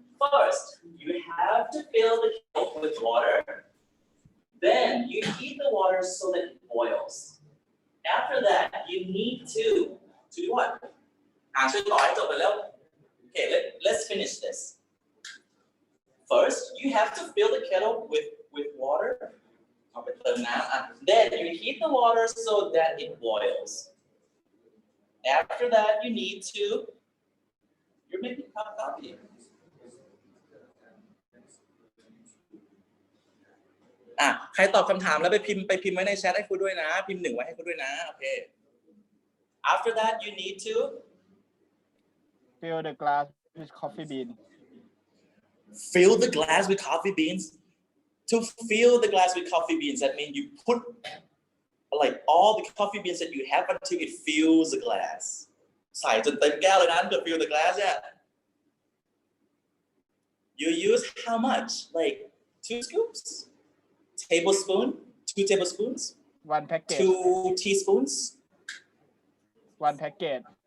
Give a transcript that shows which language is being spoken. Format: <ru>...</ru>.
<en>First, you have to fill the kettle with water. Then you heat the water so that it boils. After that, you need to do what?</en> <th>ช่วยต่อให้จบไปแล้ว</th> <en>Okay, let's finish this. First, you have to fill the kettle with water.</en> <th>เอาไปเติมน้ำ</th> <en>Then you heat the water so that it boils. After that, you need to. You're making coffee.</en> <th>ใครตอบคำถามแล้วไปพิมพ์ไว้ในแชทให้ครูด้วยนะพิมพ์1ไว้ให้ครูด้วยนะโอเค</th> <en>After that you need to fill the glass with coffee bean fill the glass with coffee beans. To fill the glass with coffee beans, that means you put like all the coffee beans that you have until it fills the glass.</en> <th>ใส่จนเต็มแก้วเลยนะ</th> <en>to fill the glass yeah. You use how much? Like 2 scoops? Tablespoon? 2 tablespoons? 1 packet 2 teaspoons? 1 packet</en>